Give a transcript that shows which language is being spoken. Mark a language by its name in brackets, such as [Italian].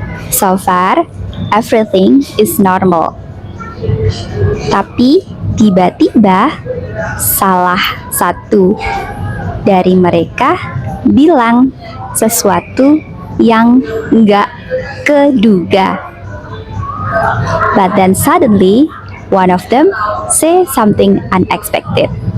[English] So far, everything is normal. [Indonesian] Tapi tiba-tiba salah satu dari mereka bilang sesuatu yang nggak keduga. [English] But then suddenly, one of them say something unexpected.